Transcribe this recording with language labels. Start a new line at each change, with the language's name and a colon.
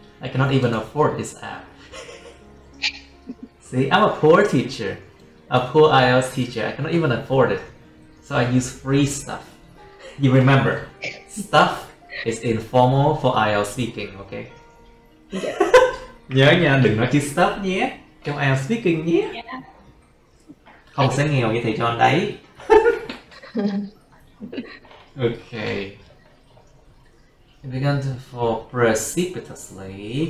English: I cannot even afford this app. See, I'm a poor teacher, a poor IELTS teacher. I cannot even afford it, so I use free stuff. You remember, stuff is informal for IELTS speaking, okay?
Vietnamese: Nhớ nha, đừng nói chữ stuff nhé trong IELTS speaking nhé. Không sẽ nghèo như thầy John đấy. Okay.
English: It began to fall precipitously.